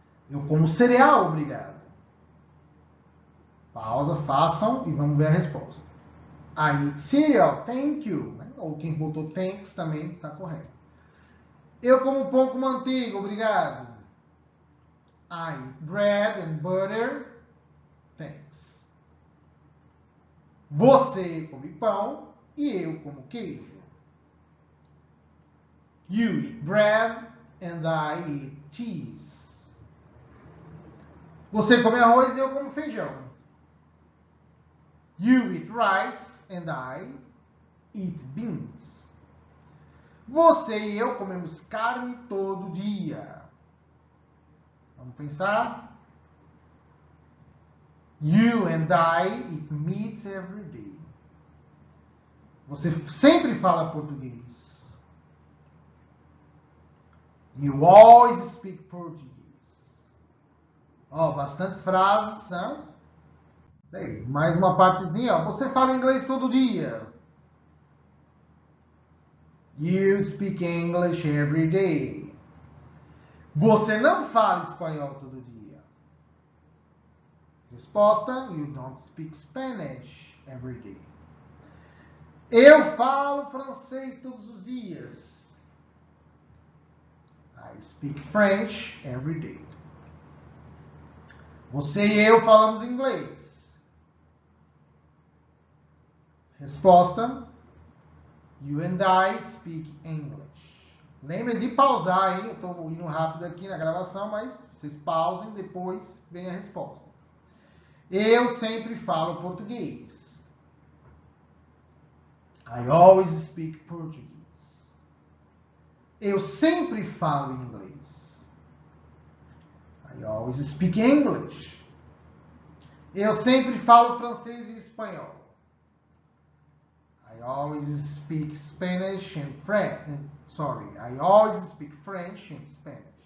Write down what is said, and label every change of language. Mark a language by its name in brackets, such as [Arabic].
[Portuguese] Eu como cereal, obrigado. Pausa, façam e vamos ver a resposta. [English] I eat cereal, thank you. [Portuguese] Ou quem botou thanks também está correto. Eu como pão com manteiga, obrigado. [English] I eat bread and butter, thanks. [Portuguese] Você come pão e eu como queijo. [English] You eat bread and I eat cheese. [Portuguese] Você come arroz e eu como feijão. [English] You eat rice and I eat beans. [Portuguese] Você e eu comemos carne todo dia. Vamos pensar? [English] You and I eat meat every day. [Portuguese] Você sempre fala português. [English] You always speak Portuguese. [Portuguese] Ó, bastante frases, né? Bem, mais uma partezinha, ó. Você fala inglês todo dia. [English] You speak English every day. [Portuguese] Você não fala espanhol todo dia. Resposta: [English] You don't speak Spanish every day. [Portuguese] Eu falo francês todos os dias. [English] I speak French every day. [Portuguese] Você e eu falamos inglês. Resposta: [English] You and I speak English. [Portuguese] Lembre de pausar, hein? Eu estou indo rápido aqui na gravação, mas vocês pausem, depois vem a resposta. Eu sempre falo português. [English] I always speak Portuguese. [Portuguese] Eu sempre falo inglês. [English] I always speak English. [Portuguese] Eu sempre falo francês e espanhol. [English] I always speak Spanish and French. I always speak French and Spanish.